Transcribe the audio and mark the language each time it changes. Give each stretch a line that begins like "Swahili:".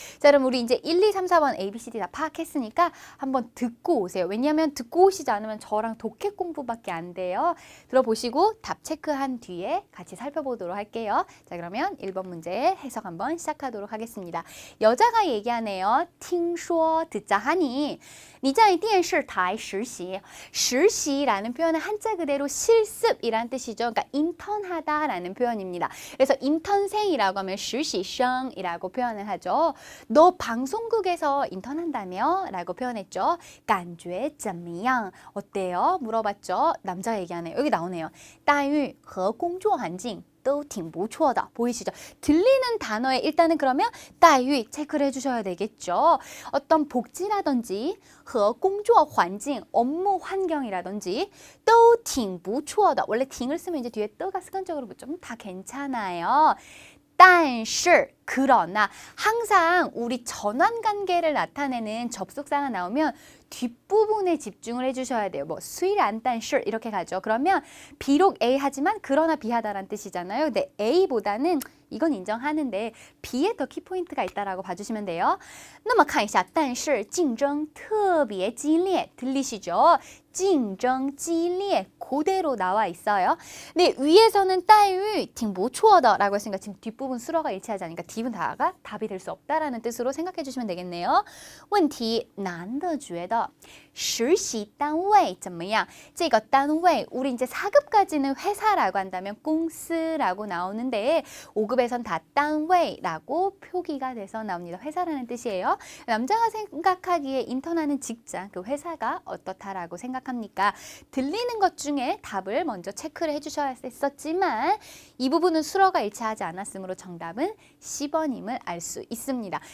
Korean: 자, 그럼 우리 이제 1, 2, 3, 4번 A, B, C, D 다 파악했으니까 한번 듣고 오세요. 왜냐하면 듣고 오시지 않으면 저랑 독해 공부밖에 안 돼요. 들어보시고 답 체크한 뒤에 같이 살펴보도록 할게요. 자, 그러면 1번 문제 해석 한번 시작하도록 하겠습니다. 여자가 얘기하네요.
Chinese: 听说
Korean: 듣자 하니
Chinese: 你在电视台实习.
Korean: 实习라는 표현은 한자 그대로 실습이란 뜻이죠. 그러니까 인턴하다 라는 표현입니다. 그래서 인턴생이라고 하면 实习生이라고 표현을 하죠. 너 방송국에서 인턴한다며? 라고 표현했죠.
Chinese: 感觉怎么样?
Korean: 어때요? 물어봤죠. 남자가 얘기하네요. 여기 나오네요.
Chinese: 待遇和工作环境都挺不错的.
Korean: 보이시죠? 들리는 단어에 일단은 그러면 待遇 체크를 해주셔야 되겠죠. 어떤 복지라든지
Chinese: 和工作环境
Korean: 업무 환경이라든지
Chinese: 都挺不错的.
Korean: 원래 挺을 쓰면 이제 뒤에 떠가 습관적으로 붙으면 다 괜찮아요. 但是 그러나 항상 우리 전환 관계를 나타내는 접속사가 나오면 뒷부분에 집중을 해주셔야 돼요. 뭐虽然但是 이렇게 가죠. 그러면 비록 A 하지만 그러나 B 하다라는 뜻이잖아요. 근데 A보다는 이건 인정하는데 B에 더 키포인트가 있다라고 봐주시면 돼요.
Chinese: 那么看一下但是竞争特别激烈
Korean: 들리시죠? 竞争激烈 그대로 나와 있어요. 근데 위에서는
Chinese: 待遇挺不错的
Korean: 라고 했으니까 지금 뒷부분 수로가 일치하지 않으니까 D는 다가 답이 될 수 없다라는 뜻으로 생각해 주시면 되겠네요.
Chinese: 问题男的觉得实习单位怎么样?
Korean: 这个单位 우리 이제 4급까지는 회사라고 한다면 공司라고 나오는데 5급에선 다 单位라고 표기가 돼서 나옵니다. 회사라는 뜻이에요. 남자가 생각하기에 인턴하는 직장, 그 회사가 어떻다라고 생각하시면 생각합니까? 들리는 것 중에 답을 먼저 체크를 해주셔야 했었지만 이 부분은 수로가 일치하지 않았으므로 정답은 C번임을 알 수 있습니다.